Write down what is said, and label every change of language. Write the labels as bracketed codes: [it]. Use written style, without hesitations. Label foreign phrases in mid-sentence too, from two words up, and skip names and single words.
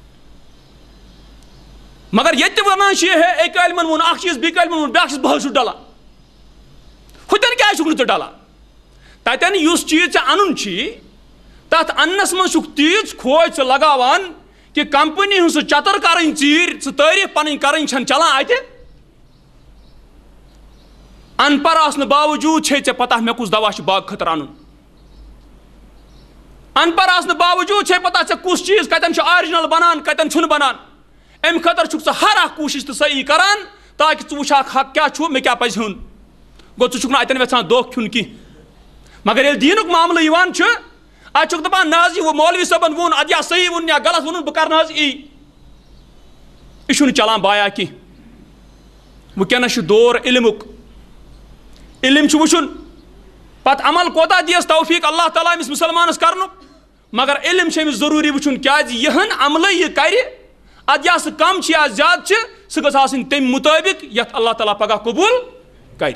[ks] مگر ییٚتہِ تہِ وَنان چھِ ہے اَکہِ عٲلمن ووٚن اکھ چیٖز بیٚکہِ عٲلمن ووٚن بیٛاکھ چیٖز بہٕ حظ چھُس ڈلان ہُتٮ۪ن کیٛازِ چھُکھ نہٕ ژٕ ڈلان تَتٮ۪ن یُس چیٖز ژےٚ اَنُن چھُی تَتھ اَننَس منٛز چھُکھ تیٖژ کھوج ژٕ لگاوان کہِ کمپٔنی ہٕنٛز سُہ چتر کرٕنۍ ژیٖرۍ ژٕ تعٲریٖف پنٕنۍ کرٕنۍ چھنہٕ چلان اَتہِ ان پڑھ آسنہٕ باوجوٗد چھے ژےٚ پتہ مےٚ کُس دوا چھُ باغہٕ خٲطرٕ اَنُن ان پڑھ آسنہٕ باوجوٗد چھے پتہ ژےٚ کُس چیٖز کتٮ۪ن چھُ آرجنل بنان کتٮ۪ن چھُنہٕ بنان اَمہِ خٲطرٕ چھُکھ ژٕ ہر اکھ کوٗشش تہٕ صحیح کران تاکہِ ژٕ وٕچھکھ حق کیٛاہ چھُ مےٚ کیٛاہ پزِ ہیوٚن گوٚو ژٕ چھُکھ نہٕ اَتٮ۪ن یژھان دھوکہٕ کھیوٚن کینٛہہ مگر ییٚلہِ دیٖنُک معاملہٕ یِوان چھُ اَتہِ چھُکھ دپان نہ حظ یہِ مولوی صٲبن ووٚن اَدٕ یا صحیح ووٚن یا غلط ووٚنُن بہٕ کرٕ نہٕ حظ یی یہِ چھُنہٕ چلان بایا کینٛہہ وٕنکیٚنس چھُ دور علمُک علم چھُ وٕچھُن پتہٕ عمل کوتاہ دِیَس توفیٖق اللہ تعالیٰ أمِس مُسلمانس کرنُک مگر علم چھُ أمِس ضروٗری وٕچھُن کیٛازِ یِہن عملہٕ یہِ کرِ اد یا سہ کم یا زیادہ سہ گژھ آسٕنۍ تمہِ مطٲبق یتھ اللہ تعالیٰ پگاہ قبوٗل کرِ.